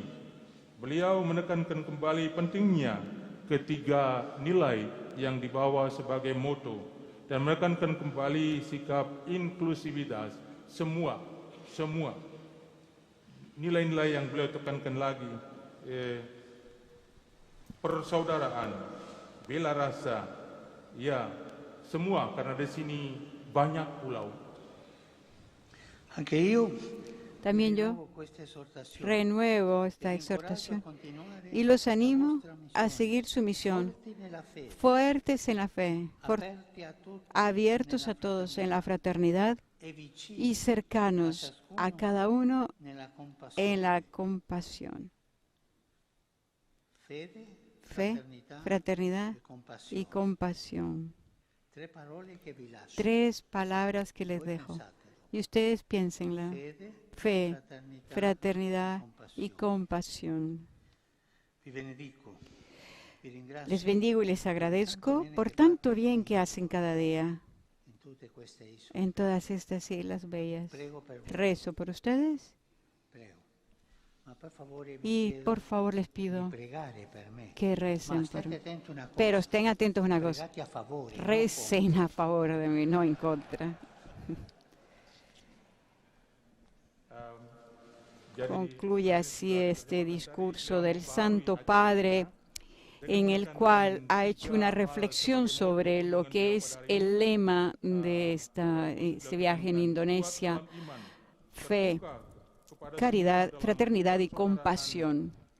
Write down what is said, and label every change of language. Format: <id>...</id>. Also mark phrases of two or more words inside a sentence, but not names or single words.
<id>Beliau menekankan kembali pentingnya ketiga nilai yang dibawa sebagai moto dan menekankan kembali sikap inklusivitas semua nilai-nilai yang beliau tekankan lagi, persaudaraan, bela rasa, ya semua, karena di sini banyak pulau.</id> <it>Anche io</it> <es>También yo</es> <it>rinnovo questa esortazione</it> <es>renuevo</es> <it>e</it> <es>esta</es> <it>vi incoraggio</it> <es>exhortación</es> <it>a continuare</it> <es>y los la animo</es> <it>vostra a missione,</it> <es>seguir su misión,</es> <it>forti nella fede,</it> <es>fuertes en la fe,</es> <it>aperti a tutti</it> <es>abiertos</es> <it>nella</it> <es>a todos</es> <it>fraternità</it> <es>en la fraternidad</es> <it>e vicini</it> <es>y cercanos a cada uno</es> <it>nella compassione.</it> <es>en la compasión.</es> <it>Fede,</it> <es>Fe, fraternidad</es> <it>e compassione.</it> <es>y compasión.</es> <it>Tre parole che vi lascio.</it> <es>Tres palabras que les</es> <it>Voi</it> <es>dejo.</es> <it>pensatele.</it> <es>Y ustedes piénsenla.</es> <it>Fede,</it> <es>Fe,</es> <it>fraternità,</it> <es>fraternidad</es> <it>e</it> <es>y</es> <it>compassione.</it> <es>compasión.</es> <it>Vi benedico. Vi ringrazio</it> <es>Les bendigo y les agradezco por tanto bien que hacen cada día</es> <it>in tutte queste isole.</it> <es>en todas estas islas bellas.</es> <it>Prego per voi.</it> <es>Rezo por ustedes.</es> <it>Prego.</it> <es>Y por favor les pido</es> <it>pregare per me.</it> <es>que recen por mí.</es> <it>Attenti una cosa,</it> <es>Pero estén atentos a una cosa.</es> <it>pregate a favore,</it> <es>no Recen a favor de mí, no en contra. Concluye así este discurso del Santo Padre, en el cual ha hecho una reflexión sobre lo que es el lema de este viaje en Indonesia: fe, caridad, fraternidad y compasión.</es>